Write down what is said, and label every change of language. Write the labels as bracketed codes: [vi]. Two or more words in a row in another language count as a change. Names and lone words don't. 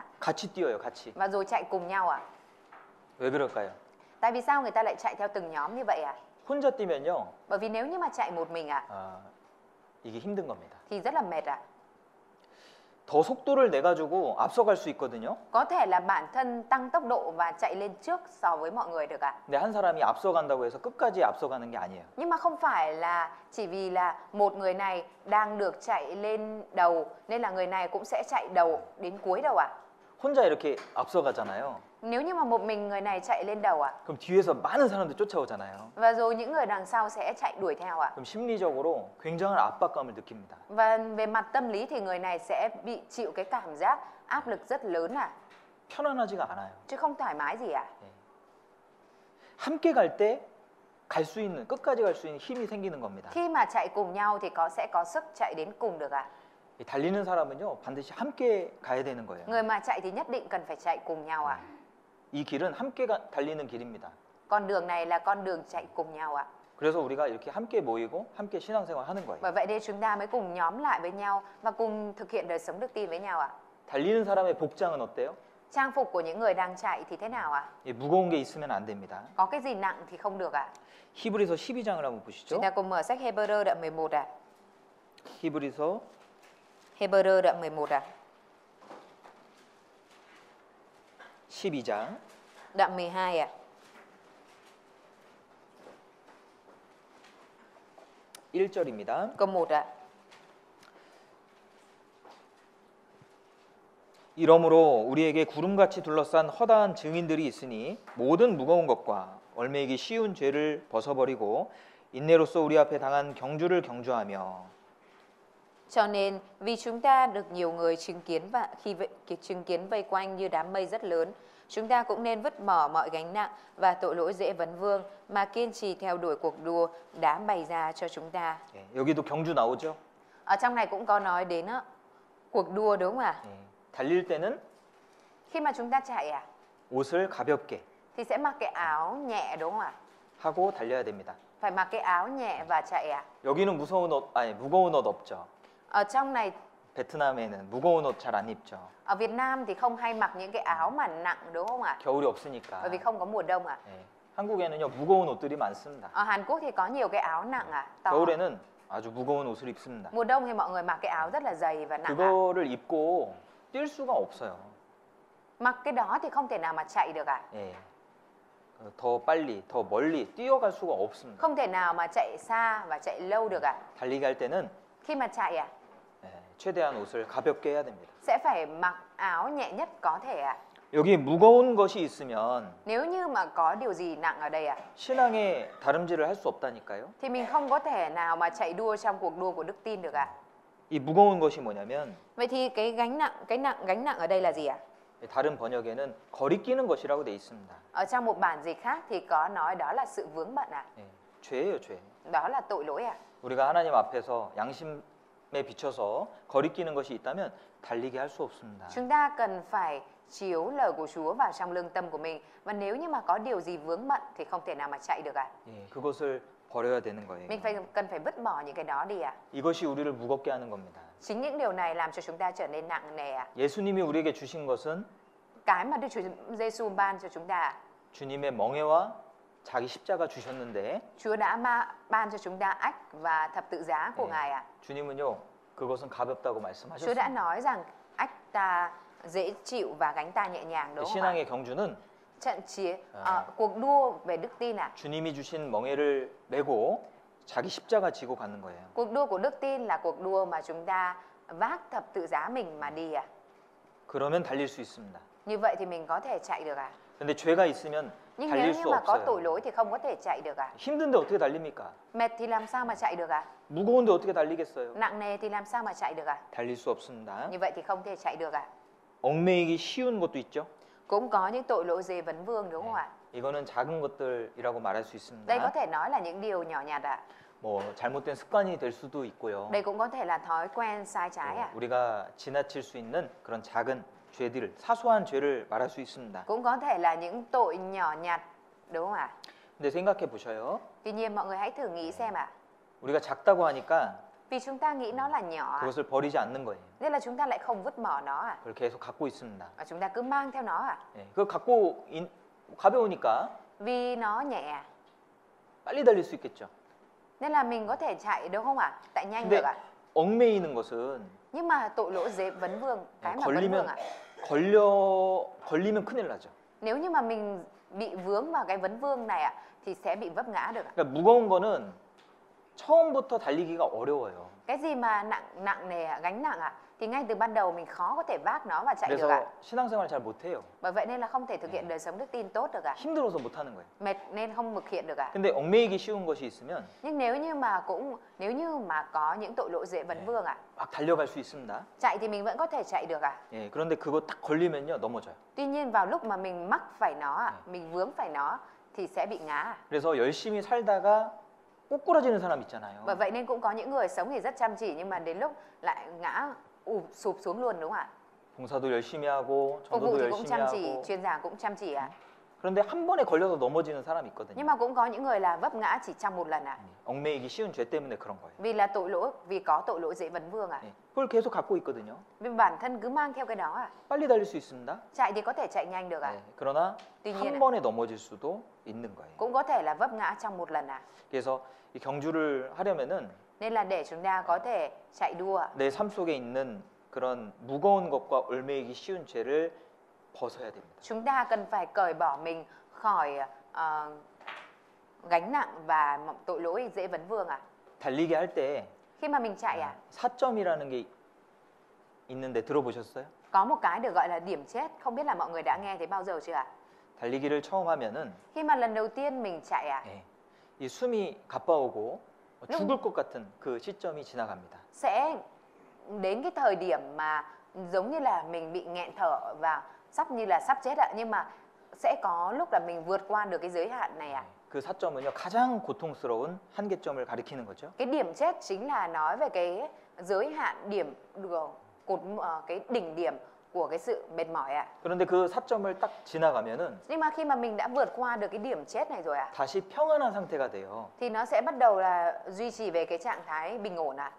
[ko] 같이 뛰어요, 같이. [vi] và rồi chạy cùng nhau à? [ko] 왜 그럴까요? [vi] Tại vì sao người ta lại chạy theo từng nhóm như vậy à? [ko] 혼자 뛰면요. [vi] Bởi vì nếu như mà chạy một mình à, [ko] 이게 힘든 겁니다. [vi] thì rất là mệt à. [ko] 더 속도를 내 가지고 앞서갈 수 있거든요. [vi] Có thể là bản thân tăng tốc độ và chạy lên trước so với mọi người được ạ. [ko] 근데 한 사람이 앞서간다고 해서 끝까지 앞서가는 게 아니에요. [vi] Nhưng mà không phải là chỉ vì là một người này đang được chạy lên đầu nên là người này cũng sẽ chạy đầu đến cuối đâu ạ. [ko] 혼자 이렇게 앞서가잖아요. [vi] Nếu như mà một mình người này chạy lên đầu ạ, [ko] 그럼 뒤에서 많은 사람들 쫓아오잖아요. [vi] và rồi những người đằng sau sẽ chạy đuổi theo ạ. [ko] 그럼 심리적으로 굉장한 압박감을 느낍니다. [vi] Và về mặt tâm lý thì người này sẽ bị chịu cái cảm giác áp lực rất lớn ạ, [ko] 편안하지가 않아요. [vi] chứ không thoải mái gì ạ. [ko] 함께 갈 때 갈 수 있는 끝까지 갈 수 있는 힘이 생기는 겁니다. [vi] Khi mà chạy cùng nhau thì sẽ có sức chạy đến cùng được ạ. [ko] 이 달리는 사람은요 반드시 함께 가야 되는 거예요. [vi] Người mà chạy thì nhất định cần phải chạy cùng nhau ạ. [ko] 이 길은 함께 달리는 길입니다. [vi] Con đường này là con đường chạy cùng nhau ạ. [ko] 그래서 우리가 이렇게 함께 모이고 함께 신앙생활하는 거예요. [vi] Bởi vậy nên chúng ta mới cùng nhóm lại với nhau và cùng thực hiện đời sống đức tin với nhau ạ. [ko] 달리는 사람의 복장은 어때요? [vi] Trang phục của những người đang chạy thì thế nào ạ? [ko] 예, 무거운 게 있으면 안 됩니다. [vi] Có cái gì nặng thì không được ạ. [ko] 히브리서 12장을 한번 보시죠. [vi] Chúng ta cùng mở sách Hebrew đoạn 11 ạ. [ko] 히브리서 [vi] Hebrew đoạn 11 ạ. [ko] 12장 [vi] Đoạn 12 ạ. [ko] 1절입니다. [vi] Câu 1 ạ. [ko] 이러므로 우리에게 구름같이 둘러싼 허다한 증인들이 있으니 모든 무거운 것과 얽매이기 쉬운 죄를 벗어버리고 인내로써 우리 앞에 당한 경주를 경주하며. [vi] Cho nên vì chúng ta được nhiều người chứng kiến và khi chứng kiến vây quanh như đám mây rất lớn, chúng ta cũng nên vứt bỏ mọi gánh nặng và tội lỗi dễ vấn vương mà kiên trì theo đuổi cuộc đua đã bày ra cho chúng ta. [ko] 예, 여기도 경주 나오죠. [vi] Ở trong này cũng có nói đến cuộc đua đúng không ạ? [ko] 예, 달릴 때는 [vi] Khi mà chúng ta chạy [ko] 옷을 가볍게 [vi] thì sẽ mặc cái áo nhẹ đúng không ạ? [ko] 하고 달려야 됩니다. [vi] Phải mặc cái áo nhẹ và chạy ạ. [ko] 여기는 무거운 옷 없죠. [vi] Ở trong này, [ko] 베트남에는 무거운 옷 잘 안 입죠. [vi] ở Việt Nam thì không hay mặc những cái áo mà nặng đúng không ạ? [ko] 겨울이 없으니까. [vi] Bởi vì không có mùa đông ạ. [ko] 예, 한국에는요 무거운 옷들이 많습니다. [vi] Ở Hàn Quốc thì có nhiều cái áo nặng to. [ko] 겨울에는 아주 무거운 옷을 입습니다. [vi] Mùa đông thì mọi người mặc cái áo rất là dày và nặng [ko] 그거를 입고 뛸 수가 없어요. [vi] Mặc cái đó thì không thể nào mà chạy được [ko] 예, 더 빨리, 더 멀리 뛰어갈 수가 없습니다. [vi] Không thể nào mà chạy xa và chạy lâu được [ko] 달리기 할 때는 [vi] Khi mà chạy [ko] 예, 최대한 옷을 가볍게 해야 됩니다. [vi] sẽ phải mặc áo nhẹ nhất có thể [ko] 여기 무거운 것이 있으면 [vi] Nếu như mà có điều gì nặng ở đây [ko] 신앙에 다름질을 할 수 없다니까요. [vi] thì mình không có thể nào mà chạy đua trong cuộc đua của đức tin được [ko] 이 무거운 것이 뭐냐면 [vi] Vậy thì cái gánh nặng ở đây là gì [ko] 다른 번역에는 거리끼는 것이라고 돼 있습니다. [vi] Ở trong một bản dịch khác thì có nói đó là sự vướng bận [ko] 예, 죄예요, 죄. [vi] Đó là tội lỗi [ko] 우리가 하나님 앞에서 양심에 비춰서 거리끼는 것이 있다면 달리게 할 수 없습니다. [vi] Chúng ta cần phải chiếu lời của Chúa vào trong lương tâm của mình. Và nếu như mà có điều gì vướng bận thì không thể nào mà chạy được [ko] 예, 그것을 버려야 되는 거예요. [vi] Mình cần phải vứt bỏ những cái đó đi [ko] 이것이 우리를 무겁게 하는 겁니다. [vi] Chính những điều này làm cho chúng ta trở nên nặng nề [ko] 예수님이 우리에게 주신 것은 [vi] Cái mà Đức Chúa Giêsu ban cho chúng ta [ko] 주님의 멍에와 자기 십자가 주셨는데 [vi] Chúa đã ban cho chúng ta ách và thập tự giá của Ngài [ko] 주님은요 그것은 가볍다고 [vi] Chúa đã [ko] 말씀하셨습니다. [vi] nói rằng ách ta dễ chịu và gánh ta nhẹ nhàng đúng không [ko] 신앙의 경주는 [vi] Trận chiến cuộc đua về đức tin [ko] 주님이 주신 멍에를 메고 자기 십자가 지고 가는 거예요. [vi] Cuộc đua của đức tin là cuộc đua mà chúng ta vác thập tự giá mình mà đi [ko] 그러면 달릴 수 있습니다. [vi] Như vậy thì mình có thể chạy được [ko] 근데 죄가 있으면 [vi] Nhưng nếu [ko] 달릴 [vi] như [ko] 수 [vi] mà có tội [ko] 없어요. [vi] lỗi thì không có thể chạy được [ko] 힘든데 어떻게 달립니까? [vi] Mệt thì làm sao mà chạy được [ko] 무거운데 어떻게 달리겠어요? [vi] Nặng nề thì làm sao mà chạy được [ko] 달릴 수 없습니다. [vi] Như vậy thì không thể chạy được [ko] 얽매이기 쉬운 것도 있죠. [vi] Cũng có những tội lỗi dễ vấn vương đúng không ạ [ko] 이거는 작은 것들이라고 말할 수 있습니다. [vi] Đây có thể nói là những điều nhỏ nhặt [ko] 뭐 잘못된 습관이 될 수도 있고요. [vi] Đây cũng có thể là thói quen sai trái [ko] 우리가 지나칠 수 있는 그런 작은 죄들, 사소한 죄를 말할 수 있습니다. [vi] Cũng có thể là những tội nhỏ nhặt đúng không ạ [ko] 근데 생각해 보셔요. [vi] Tuy nhiên mọi người hãy thử nghĩ xem ạ. [ko] 우리가 작다고 하니까 [vi] Vì chúng ta nghĩ nó là nhỏ [ko] 그것을 버리지 않는 거예요. [vi] nên là chúng ta lại không vứt bỏ nó [ko] 그걸 계속 갖고 있습니다. [vi] và chúng ta cứ mang theo nó [ko] 예, 그걸 갖고 가벼우니까 [vi] Vì nó nhẹ [ko] 빨리 달릴 수 있겠죠. [vi] nên là mình có thể chạy đúng không ạ? Chạy nhanh [ko] 근데 [vi] được ạ. [ko] 얽매이는 것은 [vi] Nhưng mà tội lỗi dễ vấn vương, cái mà vấn [ko] 걸리면 [vi] vương ạ. [ko] 걸리면 큰일 나죠. [vi] Nếu như mà mình bị vướng vào cái vấn vương này ạ thì sẽ bị vấp ngã được ạ. [ko] 그러니까 무거운 거는 처음부터 달리기가 어려워요. [vi] Cái gì mà nặng nề ạ, gánh nặng ạ thì ngay từ ban đầu mình khó có thể vác nó và chạy được [ko] 그래서 [vi] ạ. [ko] 신앙생활 잘 못해요. [vi] Bởi vậy nên là không thể thực hiện đời sống đức tin tốt được ạ. [ko] 힘들어서 못하는 거예요. [vi] Mệt nên không thực hiện được ạ. [ko] 근데 얽매이기 쉬운 것이 있으면 [vi] Nhưng nếu như mà có những tội lỗi dễ vấn vương ạ, [ko] 막 달려갈 수 있습니다. [vi] chạy thì mình vẫn có thể chạy được ạ. [ko] 예, 그런데 그거 딱 걸리면요 넘어져요. [vi] Tuy nhiên vào lúc mà mình mắc phải nó ạ, mình vướng phải nó thì sẽ bị ngã ạ. [ko] 그래서 열심히 살다가 꼬꾸라지는 사람 있잖아요. [vi] Bởi vậy nên cũng có những người sống thì rất chăm chỉ nhưng mà đến lúc lại ngã sụp xuống luôn đúng không ạ? [ko] 봉사도 열심히 하고 [vi] Phục vụ [ko] 전도도 [vi] thì cũng [ko] 열심히 [vi] chăm chỉ, [ko] 하고 [vi] chuyên giảng cũng chăm chỉ ạ. [ko] 그런데 한 번에 걸려서 넘어지는 사람이 있거든요. [vi] Nhưng mà cũng có những người là vấp ngã chỉ trong một lần ạ. [ko] 얽매이기 쉬운 죄 때문에 그런 거예요. [vi] Vì có tội lỗi dễ vấn vương ạ. [ko] 예, 그걸 계속 갖고 있거든요. [vi] Vì bản thân cứ mang theo cái đó ạ. [ko] 빨리 달릴 수 있습니다. [vi] Chạy thì có thể chạy nhanh được ạ. [ko] 예, 그러나 [vi] tuy nhiên [ko] 한 번에 넘어질 수도 있는 거예요. [vi] cũng có thể là vấp ngã trong một lần ạ. [ko] 그래서 이 경주를 하려면은 [vi] Nên là để chúng ta có thể chạy đua ạ, [ko] 내 삶 속에 있는 그런 무거운 것과 얽매이기 쉬운 죄를 벗어야 됩니다. [vi] chúng ta cần phải cởi bỏ mình khỏi gánh nặng và tội lỗi dễ vấn vương ạ. [ko] 달리기 할 때 [vi] Khi mà mình chạy ạ, [ko] 4점이라는 게 있는데 들어보셨어요? [vi] có một cái được gọi là điểm chết, không biết là mọi người đã nghe thấy bao giờ chưa ạ? [ko] 달리기를 처음 하면은 [vi] Khi mà lần đầu tiên mình chạy ạ, [ko] 예, 이 숨이 가빠오고 죽을 것 같은 그 시점이 지나갑니다. [vi] sẽ đến cái thời điểm mà giống như là mình bị nghẹn thở và sắp chết ạ, nhưng mà sẽ có lúc là mình vượt qua được cái giới hạn này ạ. [ko] 그 4점은요 가장 고통스러운 한계점을 가리키는 거죠. [vi] Cái điểm chết chính là nói về cái giới hạn điểm cái đỉnh điểm của cái sự mệt mỏi ạ. [ko] 그런데 그 4점을 딱 지나가면은 [vi] Nhưng mà khi mà mình đã vượt qua được cái điểm chết này rồi ạ, [ko] 다시 평안한 상태가 돼요. [vi] thì nó sẽ bắt đầu là duy trì về cái trạng thái bình ổn ạ.